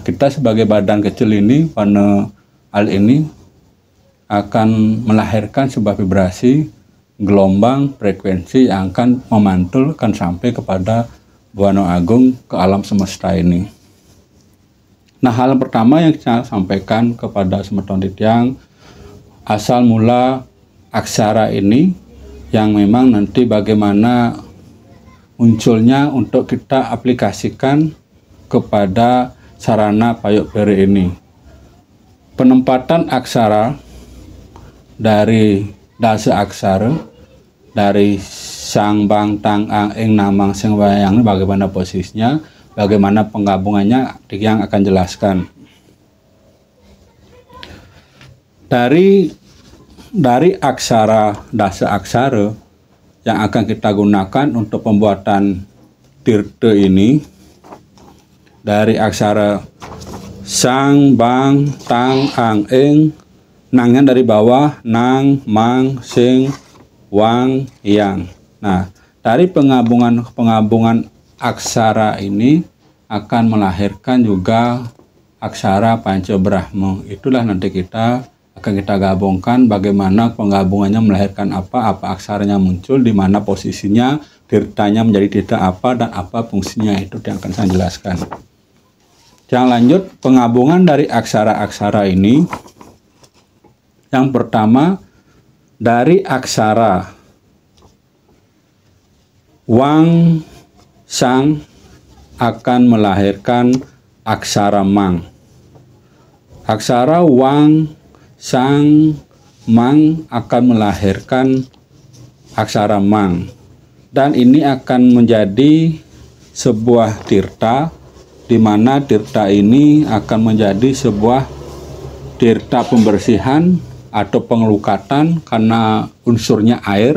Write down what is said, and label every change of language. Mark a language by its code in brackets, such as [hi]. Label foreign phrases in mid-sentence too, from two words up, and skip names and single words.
[id] Kita sebagai badan kecil ini pada hal ini akan melahirkan sebuah vibrasi, gelombang, frekuensi yang akan memantul, akan sampai kepada Buana Agung, ke alam semesta ini. Nah, hal pertama yang saya sampaikan kepada [ban] Semeton Titiang, [id] asal mula aksara ini yang memang nanti bagaimana munculnya untuk kita aplikasikan kepada sarana payuk peri ini. Penempatan aksara dari dasa aksara, dari sang bang tang ang ing namang sing wayang, bagaimana posisinya, bagaimana penggabungannya, yang akan jelaskan. Dari aksara, dasa aksara yang akan kita gunakan untuk pembuatan tirta ini, dari aksara sang, bang, tang, ang, ing, nangnya dari bawah, nang, mang, sing, wang, yang. Nah, dari penggabungan aksara ini akan melahirkan juga aksara Panca Brahma. Itulah nanti akan kita gabungkan bagaimana penggabungannya melahirkan apa aksaranya muncul, di mana posisinya, tirtanya menjadi tirta apa, dan apa fungsinya, itu yang akan saya jelaskan. Yang lanjut, penggabungan dari aksara-aksara ini. Yang pertama, dari aksara wang, sang akan melahirkan aksara mang. Aksara wang, sang, mang akan melahirkan aksara mang, dan ini akan menjadi sebuah tirta, di mana tirta ini akan menjadi sebuah tirta pembersihan atau pengelukatan karena unsurnya air.